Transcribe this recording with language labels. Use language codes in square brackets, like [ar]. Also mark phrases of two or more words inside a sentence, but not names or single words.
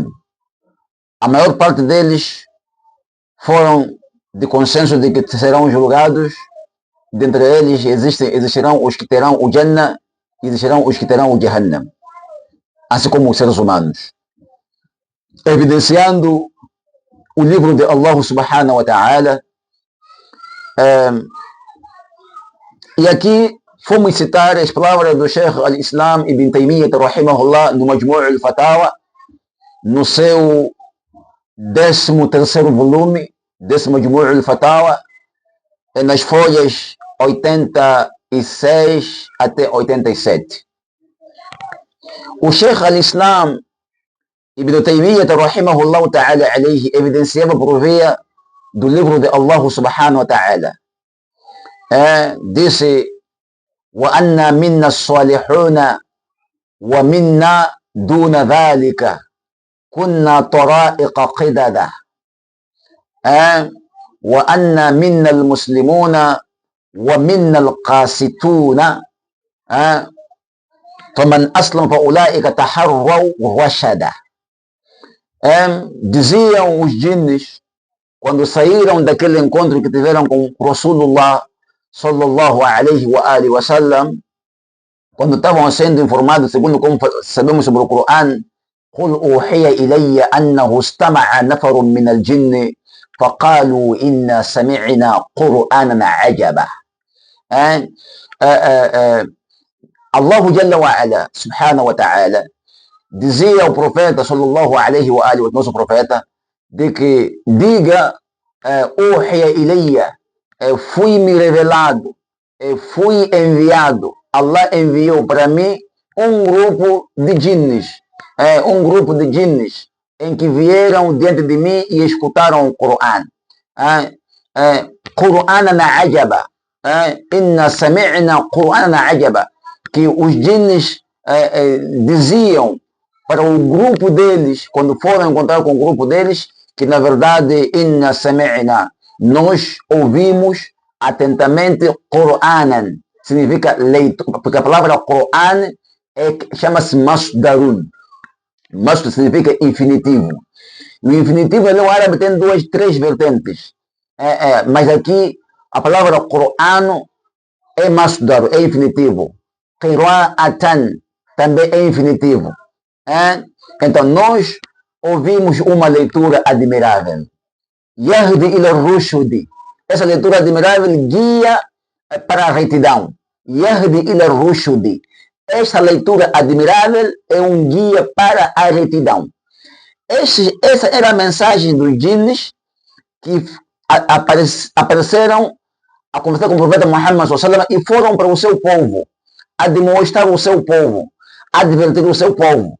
[pt] A maior parte deles foram de consenso de que serão julgados. Dentre eles existirão os que terão o Jannah e existirão os que terão o Jahannam, assim como os seres humanos, evidenciando o livro de Allah [ar] سبحانه وتعالى. [pt] E aqui fomos citar as palavras do Sheikh al-Islam Ibn Taymiyyah rahimahullah no Majmu' al-Fatawa, no seu 13º volume desse Majmu' al-Fatawa, nas folhas 86 até 87. O Sheikh al-Islam Ibn Taymiyyah [ar] رحمه الله تعالى عليه [pt] evidenciava por via do livro de Allah [ar] سبحانه وتعالى. Disse: وأنا منا الصالحون ومنا دون ذلك كنا طرائق قددا وأنا منا المسلمون ومنا القاسطون فمن أسلم فأولئك تحروا رشدا. [pt] Diziam os jinnes, quando saíram daquele encontro que tiveram com Rasulullah [ar] صلى الله عليه وعلى آله وسلم, [pt] quando estavam sendo informados, segundo como sabemos sobre o Coran: [ar] قل أوحي إلي أنه استمع نفر من الجن فقالوا إنا سمعنا قرآنا عجبا. الله جل وعلا سبحانه وتعالى [pt] dizia ao profeta [ar] صلى الله عليه وعلى آله, [pt] o nosso profeta, de que diga: [ar] أوحي إلي, [pt] fui-me revelado, fui enviado, Allah enviou para mim um grupo de jinnes, em que vieram diante de mim e escutaram o Coran. [ar] قرآنا عجبا، إنا سمعنا قرآنا عجبا, [pt] que os jinnes diziam para o grupo deles, quando foram encontrar com o grupo deles, que na verdade [ar] إنا سمعنا, [pt] nós ouvimos atentamente Qur'anan, significa leitura, porque a palavra Qur'an chama-se masdarun. Masdar significa infinitivo. O infinitivo no árabe tem três vertentes, mas aqui a palavra Qur'an é masdar, é infinitivo. Qira'atan também é infinitivo. Então nós ouvimos uma leitura admirável. [ar] يهدي إلى الرشد, [pt] essa leitura admirável guia para a retidão. [ar] يهدي إلى الرشد, [pt] essa leitura admirável é um guia para a retidão. Essa era a mensagem dos jinnes que apareceram a conversar com o profeta Muhammad [ar] صلى الله عليه وسلم [pt] e foram para o seu povo, a demonstrar o seu povo, a advertir o seu povo.